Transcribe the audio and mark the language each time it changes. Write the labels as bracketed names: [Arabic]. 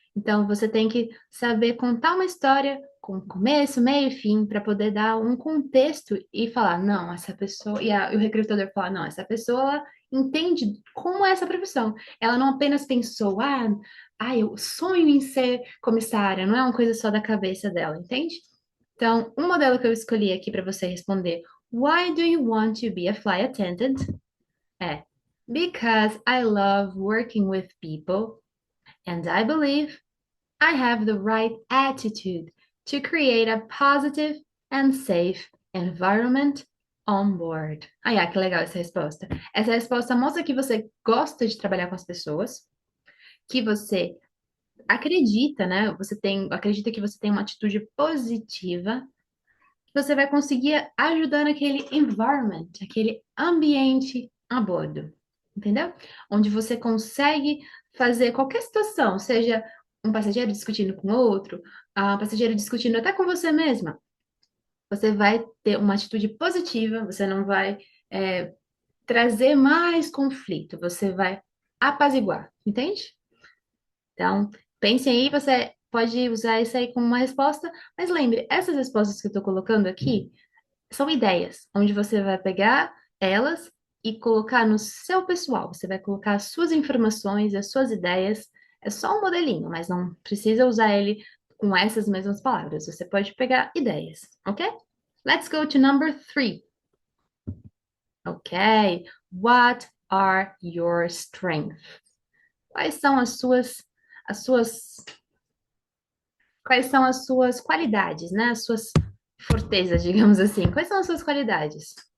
[Portuguese] Então, você tem que saber contar uma história com começo, meio e fim, para poder dar um contexto e falar, não, essa pessoa, e o recrutador falar, não, essa pessoa ela entende como é essa profissão. Ela não apenas pensou, eu sonho em ser comissária, não é uma coisa só da cabeça dela, entende? Então, um modelo que eu escolhi aqui para você responder, [English] Why do you want to be a flight attendant? É, Because I love working with people and I believe I have the right attitude to create a positive and safe environment on board. [Portuguese] Que legal essa resposta. Essa resposta mostra que você gosta de trabalhar com as pessoas, que você acredita, né? Acredita que você tem uma atitude positiva, você vai conseguir ajudar naquele environment, aquele ambiente a bordo, entendeu? Onde você consegue fazer qualquer situação, seja um passageiro discutindo com outro, um passageiro discutindo até com você mesma. Você vai ter uma atitude positiva, você não vai é, trazer mais conflito, você vai apaziguar, entende? Então, pense aí, você pode usar isso aí como uma resposta, mas lembre, essas respostas que eu estou colocando aqui são ideias, onde você vai pegar elas e colocar no seu pessoal. Você vai colocar as suas informações, as suas ideias. É só um modelinho, mas não precisa usar ele com essas mesmas palavras. Você pode pegar ideias, ok? [English] Let's go to number 3. Ok. What are your strengths? [Portuguese] Quais são as suas, quais são as suas qualidades, né? As suas fortezas, digamos assim. Quais são as suas qualidades?